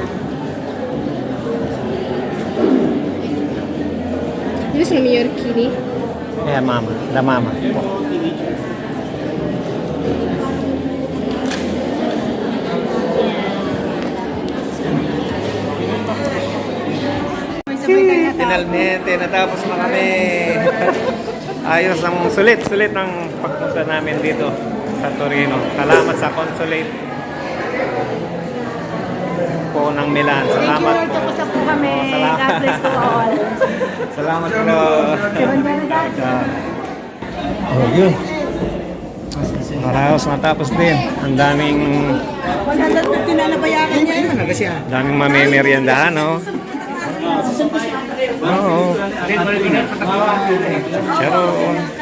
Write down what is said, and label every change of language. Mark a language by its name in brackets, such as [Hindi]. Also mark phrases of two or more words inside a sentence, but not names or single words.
[Italian] Dove sono i miei orchini? Mama. La mama. Finalmente, [Filipino] natapos na kami. Ayos ang sulit ang pagpunta namin dito sa Torino. Salamat sa consulate po ng Milan. Salamat po. Tapos po kami. Salamat. [English] God bless to all. [Filipino] Salamat po. Oh, yun. Maraos matapos din. Ang daming 150 na nabayaran niya. daming mamemeriendahan, no? Oo. Charon.